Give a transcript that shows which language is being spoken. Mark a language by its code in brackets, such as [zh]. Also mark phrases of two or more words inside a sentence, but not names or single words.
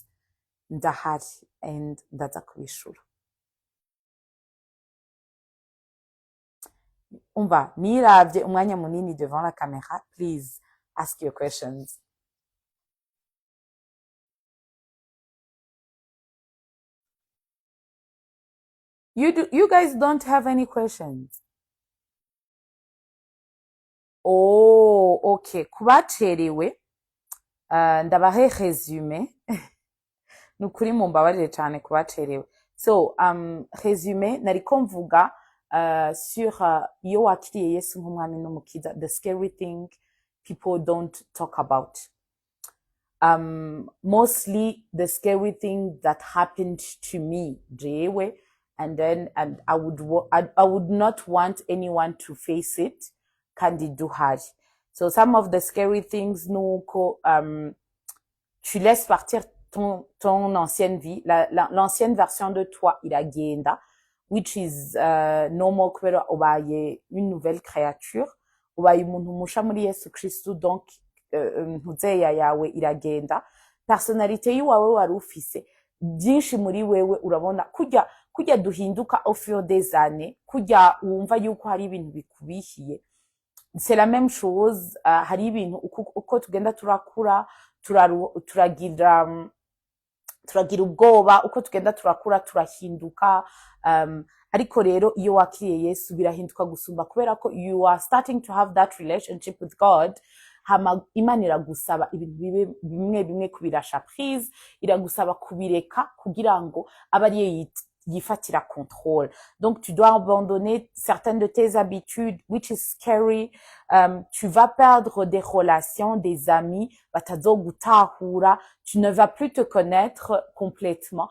[rn] Ndahari and ndaza kubishura. Umva, niravye umwanya munini [fr] devant la caméra, [en] please ask your questions. You guys don't have any questions? Oh, okay. [rn] Kubacerewe, ndabahe resume. Nukuri mumbabarire cyane kubacerewe. So, resume, nariko mvuga sur iyo wakiriye Yesu nk'umwami n'umukiza, [en] the scary thing people don't talk about. Mostly the scary thing that happened to me, jewe, and I would not want anyone to face it. [rn] Kandi duhari. [en] So some of the scary things, [fr] nuko tu laisses partir ton ancienne vie, l'ancienne version de toi iragenda, [en] which is normal [rn] kubera ubaye [fr] une nouvelle créature, [rn] ubaye umuntu musha muri Yesu Kristo, donc ntuzeya yawe iragenda, personnalité yiwawe wari ufise byinshi muri wewe urabona kurya duhinduka [fr] au fur des années, [rn] kurya wumva yuko hari ibintu bikubihiye. [fr] C'est la même chose, [rn] hari ibintu uko tugenda turakura turagira ubwoba, uko tugenda turakura turahinduka, ariko rero iyo wakiriye Yesu birahinduka gusumba, kubera ko [en] you are starting to have that relationship with God. [rn] Hama Imana iragusaba ibintu bimwe kubirasha prise, iragusaba kubireka kugira ngo abe ariyo yifatira contrôle. [fr] Donc tu dois abandonner certaines de tes habitudes, [en] which is scary. [fr] Tu vas perdre des relations, des amis, batazogutahura, tu ne vas plus te connaître complètement.